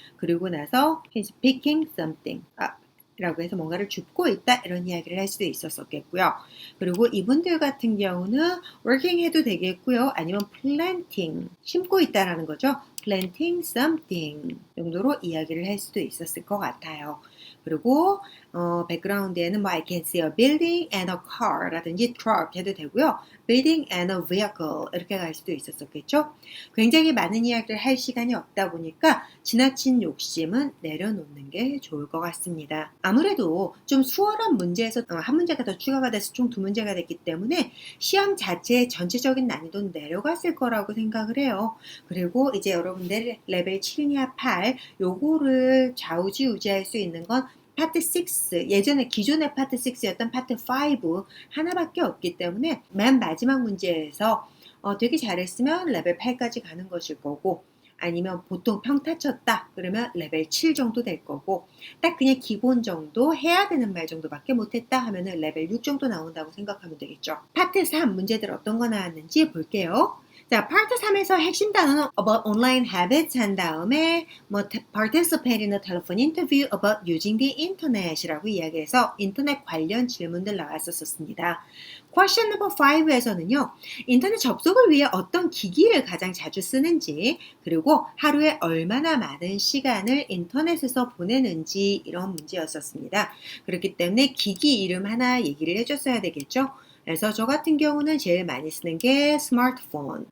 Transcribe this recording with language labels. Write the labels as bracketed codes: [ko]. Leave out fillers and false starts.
[ko] 그리고 나서 [en] he's picking something [ko] 라고 해서 뭔가를 줍고 있다 이런 이야기를 할 수도 있었겠고요. 그리고 이분들 같은 경우는 working 해도 되겠고요. 아니면 planting 심고 있다라는 거죠. [en] planting something [ko] 정도로 이야기를 할 수도 있었을 것 같아요. 그리고 백그라운드에는 뭐 [en] I can see a building and a car [ko] 라든지 truck 해도 되고요. [en] building and a vehicle [ko] 이렇게 갈 수도 있었겠죠. 굉장히 많은 이야기를 할 시간이 없다 보니까 지나친 욕심은 내려놓는 게 좋을 것 같습니다. 아무래도 좀 수월한 문제에서 한 문제가 더 추가가 돼서 총 2문제가 됐기 때문에 시험 자체의 전체적인 난이도는 내려갔을 거라고 생각을 해요. 그리고 이제 여러분들 레벨 7이냐 8 요거를 좌우지우지할 수 있는 건 파트 6, 예전에 기존의 파트 6였던 파트 5 하나밖에 없기 때문에 맨 마지막 문제에서 되게 잘했으면 레벨 8까지 가는 것일 거고 아니면 보통 평타 쳤다 그러면 레벨 7 정도 될 거고 딱 그냥 기본 정도 해야 되는 말 정도밖에 못했다 하면은 레벨 6 정도 나온다고 생각하면 되겠죠. 파트 3 문제들 어떤 거 나왔는지 볼게요. 자, 파트 3에서 핵심 단어는 [en] about online habits [ko] 한 다음에 뭐 [en] participate in a telephone interview about using the internet [ko] 이라고 이야기해서 인터넷 관련 질문들 나왔었습니다. [en] question number 5에서는요. [ko] 인터넷 접속을 위해 어떤 기기를 가장 자주 쓰는지 그리고 하루에 얼마나 많은 시간을 인터넷에서 보내는지 이런 문제였었습니다. 그렇기 때문에 기기 이름 하나 얘기를 해줬어야 되겠죠. 그래서 저 같은 경우는 제일 많이 쓰는 게 스마트폰.